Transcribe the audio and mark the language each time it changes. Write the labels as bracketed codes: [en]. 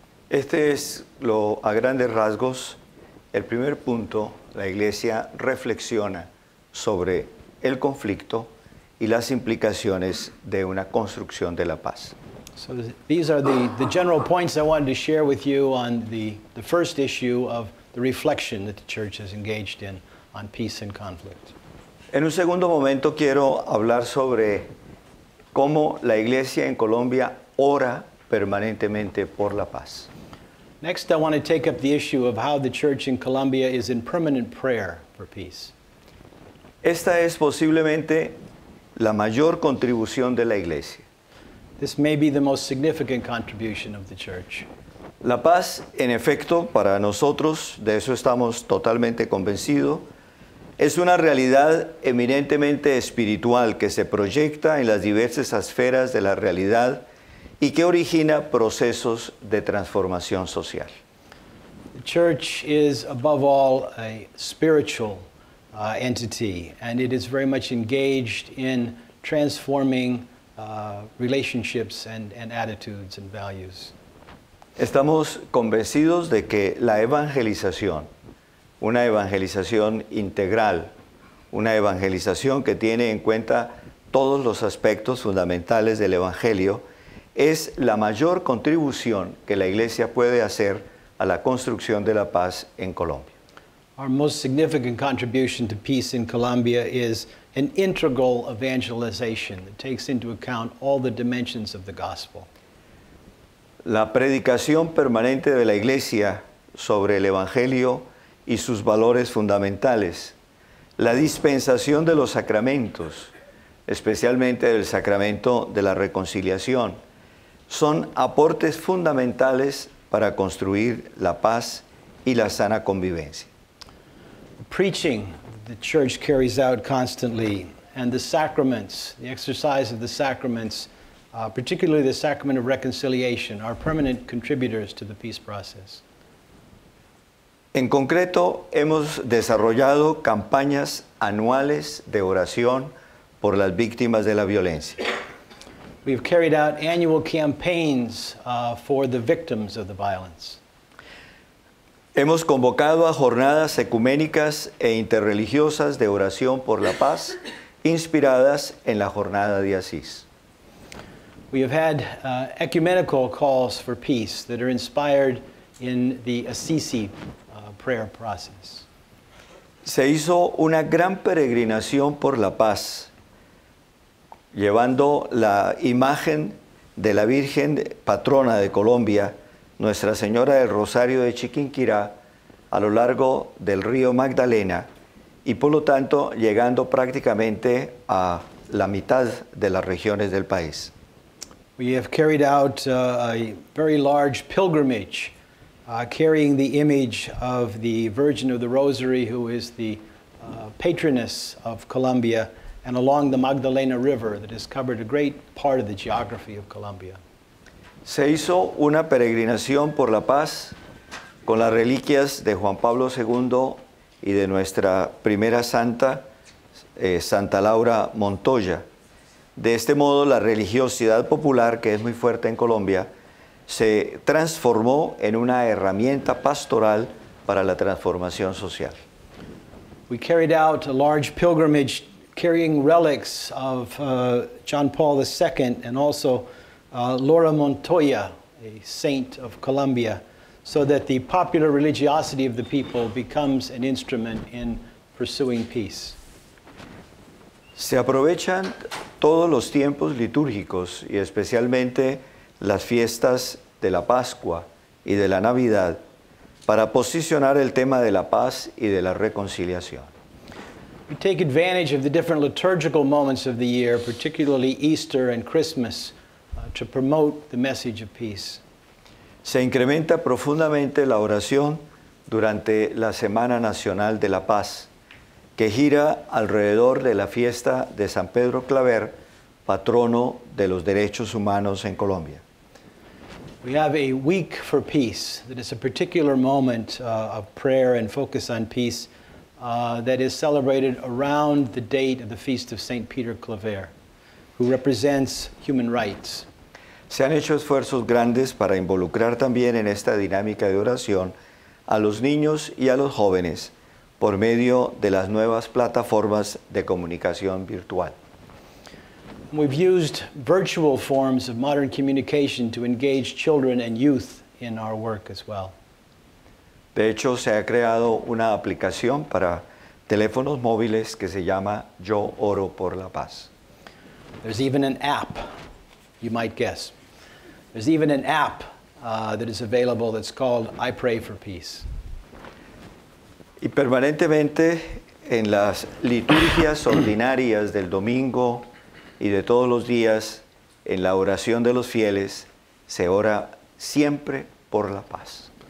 [es] Este es a grandes rasgos, el primer punto. La Iglesia reflexiona sobre el conflicto y las implicaciones de una construcción de la paz. [en] So these are the general points I wanted to share with you on the first issue of the reflection that the Church has engaged in on peace and conflict. [es] En un segundo momento quiero hablar sobre cómo la Iglesia en Colombia ora permanentemente por la paz. [en] Next, I want to take up the issue of how the Church in Colombia is in permanent prayer for peace. [es] Esta es posiblemente la mayor contribución de la Iglesia. [en] This may be the most significant contribution of the Church. [es] La paz, en efecto, para nosotros, de eso estamos totalmente convencidos, es una realidad eminentemente espiritual que se proyecta en las diversas esferas de la realidad y que origina procesos de transformación social. [en] The Church is, above all, a spiritual entity, and it is very much engaged in transforming relationships and attitudes and values. [es] Estamos convencidos de que la evangelización, una evangelización integral, una evangelización que tiene en cuenta todos los aspectos fundamentales del Evangelio, es la mayor contribución que la Iglesia puede hacer a la construcción de la paz en Colombia. [en] Our most significant contribution to peace in Colombia is an integral evangelization that takes into account all the dimensions of the gospel. [es] La predicación permanente de la Iglesia sobre el Evangelio y sus valores fundamentales, la dispensación de los sacramentos, especialmente del sacramento de la reconciliación, son aportes fundamentales para construir la paz y la sana convivencia. [en] Preaching the church carries out constantly, and the sacraments, the exercise of the sacraments, particularly the sacrament of reconciliation, are permanent contributors to the peace process. [es] En concreto, hemos desarrollado campañas anuales de oración por las víctimas de la violencia. [en] We have carried out annual campaigns for the victims of the violence. [es] Hemos convocado a jornadas ecuménicas e interreligiosas de oración por la paz, inspiradas en la jornada de Asís. [en] We have had ecumenical calls for peace that are inspired in the Assisi prayer process. [es] Se hizo una gran peregrinación por la paz, llevando la imagen de la Virgen patrona de Colombia, Nuestra Señora del Rosario de Chiquinquirá, a lo largo del río Magdalena y por lo tanto llegando prácticamente a la mitad de las regiones del país. [en] We have carried out a very large pilgrimage carrying the image of the Virgin of the Rosary, who is the patroness of Colombia, and along the Magdalena River that has covered a great part of the geography of Colombia. [es] Se hizo una peregrinación por la paz con las reliquias de Juan Pablo II y de nuestra primera santa, Santa Laura Montoya. De este modo, la religiosidad popular, que es muy fuerte en Colombia, se transformó en una herramienta pastoral para la transformación social. [en] We carried out a large pilgrimage carrying relics of John Paul II and also Laura Montoya, a saint of Colombia, so that the popular religiosity of the people becomes an instrument in pursuing peace. [es] Se aprovechan todos los tiempos litúrgicos y especialmente las fiestas de la Pascua y de la Navidad para posicionar el tema de la paz y de la reconciliación. [en] We take advantage of the different liturgical moments of the year, particularly Easter and Christmas, to promote the message of peace. [es] Se incrementa profundamente la oración durante la Semana Nacional de la Paz, que gira alrededor de la fiesta de San Pedro Claver, patrono de los derechos humanos en Colombia. [en] We have a week for peace that is a particular moment of prayer and focus on peace that is celebrated around the date of the feast of St. Peter Claver, who represents human rights. [es] Se han hecho esfuerzos grandes para involucrar también en esta dinámica de oración a los niños y a los jóvenes por medio de las nuevas plataformas de comunicación virtual. [en] We've used virtual forms of modern communication to engage children and youth in our work as well. [es] De hecho, se ha creado una aplicación para teléfonos móviles que se llama Yo Oro por la Paz. [en] There's even an app, you might guess. There's even an app that is available that's called I Pray for Peace. [es] Y permanentemente en las liturgias ordinarias del domingo y de todos los días, en la oración de los fieles, se ora siempre por la paz.